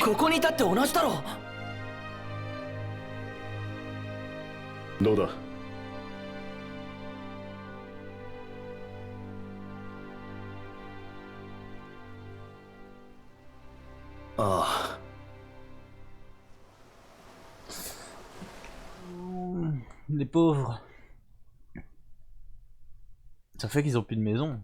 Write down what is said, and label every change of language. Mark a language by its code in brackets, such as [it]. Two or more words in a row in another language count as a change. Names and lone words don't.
[ja] ここにいたって同じだろう。どうだ？ああ。 [fr] Les pauvres. Ça fait qu'ils ont plus de maison.